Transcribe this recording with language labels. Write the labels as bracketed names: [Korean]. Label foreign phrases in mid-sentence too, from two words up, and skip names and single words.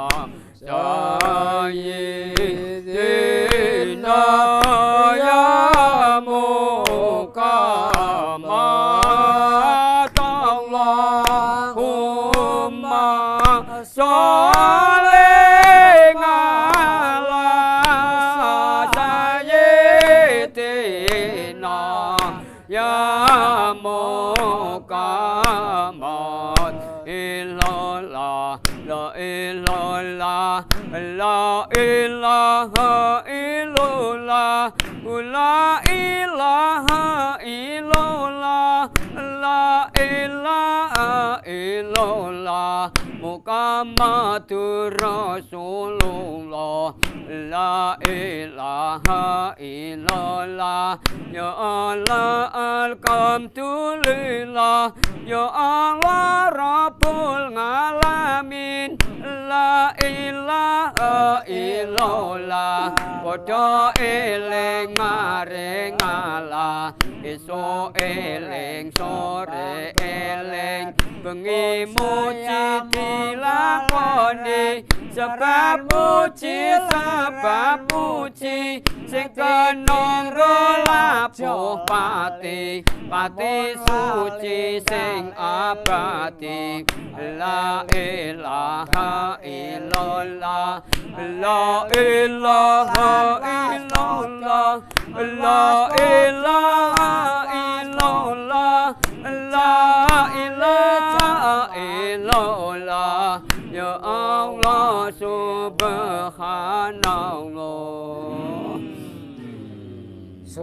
[Arabic] سيدنا يا محمد اللهم صل على سيدنا يا محمد إلا الله لا إلا الله لا إله إلا الله لا إله إلا الله لا إله إلا الله محمد رسول الله لا إله إلا الله يا الله الحمد لله يا الله رب العالمين لا إله إلا الله [Javanese] padha eling maring Allah esuk eling sore eling bengi muji dilakoni sebab muji sing kenong labuh pati suci sing abadi [Arabic] لا إله إلا الله لا إله إلا الله لا إله إلا الله لا إله إلا الله يا الله سبحان الله